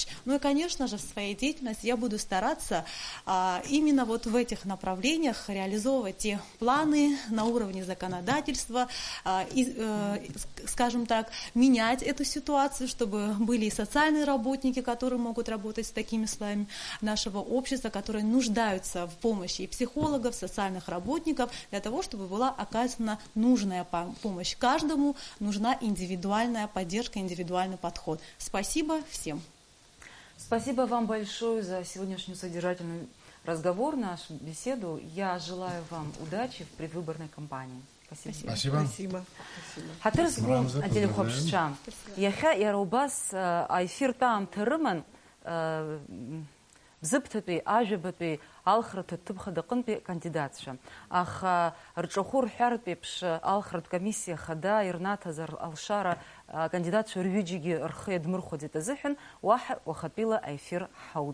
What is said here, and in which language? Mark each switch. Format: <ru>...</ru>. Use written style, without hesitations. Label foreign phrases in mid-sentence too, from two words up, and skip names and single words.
<ru>Ну и, конечно же, в своей деятельности я буду стараться именно вот в этих направлениях реализовывать те планы на уровне законодательства, скажем так, менять эту ситуацию, чтобы были и социальные работники, которые могут работать с такими слоями нашего общества, которые нуждаются в помощи и психологов, социальных работников, для того, чтобы была оказана нужная помощь. Каждому нужна индивидуальная поддержка, индивидуальный подход. Спасибо всем. Спасибо вам большое за сегодняшнюю содержательную разговор, нашу беседу. Я желаю вам удачи в предвыборной кампании. Спасибо. Спасибо.</ru> <ab>Ҳаҭырзгом адель хәаԥшцәа. Иахьа иара убас аефир таамҭа рыман бзыԥҭатәи, ажәабатәи, алхратә ҭыԥхада аҟынтәи кандидатцәа. Аха рҿахәы рҳәартә еиԥш алхратә комиссиа хада ирнаҭаз алшара акандидатцәа рҩыџьегьы рхы иадмырхәаӡеит азыҳәан, уаҳа уахатәиала аефир ҳауӡом.</ab>